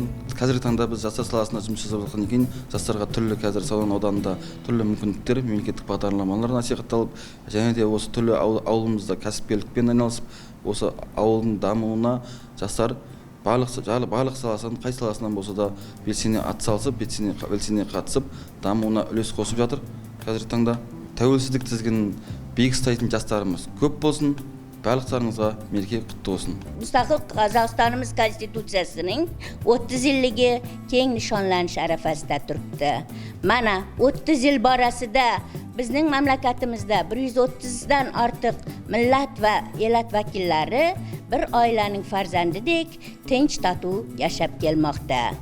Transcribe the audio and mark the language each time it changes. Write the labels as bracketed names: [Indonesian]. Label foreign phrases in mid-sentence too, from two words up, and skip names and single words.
[Kazakh] Қазіргі таңда біз жастар саласында жұмыс жасап жатқаннан кейін жастарға түрлі қазір Сауран ауданында түрлі мүмкіндіктер, мемлекеттік бағдарламалар насихатталып, және де осы түрлі ауылымызда кәсіпкерлікпен айналысып, осы ауылдың дамуына жастар барлық саласын, қай саласынан болса да белсене атсалысып, белсене қатысып, дамуына үлес қосып жатыр. Қазіргі таңда тәуелсіздік тізгінін биік ұстайтын жастарымыз көп болсын. Барлықтарыңызға мереке құтты болсын. [Uzbek] Müstakil Qozog'istonimiz konstitutsiyasining 30 yilligi keng nishonlanish arafasida turibdi. Mana 30 yil borasida bizning mamlakatimizda 130 dan ortiq millat va elat vakillari bir oilaning farzandidek tinch totuv yashab kelmoqda.